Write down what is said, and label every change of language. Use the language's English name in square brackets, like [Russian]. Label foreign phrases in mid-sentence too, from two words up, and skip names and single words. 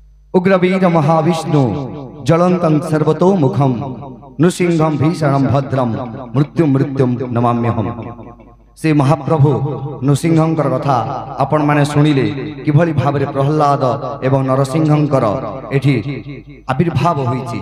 [Sanskrit] उग्रवीर महाविष्णु ज्वलन्तं सर्वतोमुखं नृसिंहं भीषणं भद्रं मृत्यु मृत्युम नमाम्यहम। [Odia] ସେ ମହାପ୍ରଭୁ ନୃସିଂହଙ୍କର କଥା ଆପଣ ମାନେ ଶୁଣିଲେ କିଭଳି ଭାବରେ ପ୍ରହ୍ଲାଦ ଏବଂ ନରସିଂହଙ୍କର ଏଠି ଆବିର୍ଭାବ ହୋଇଛି।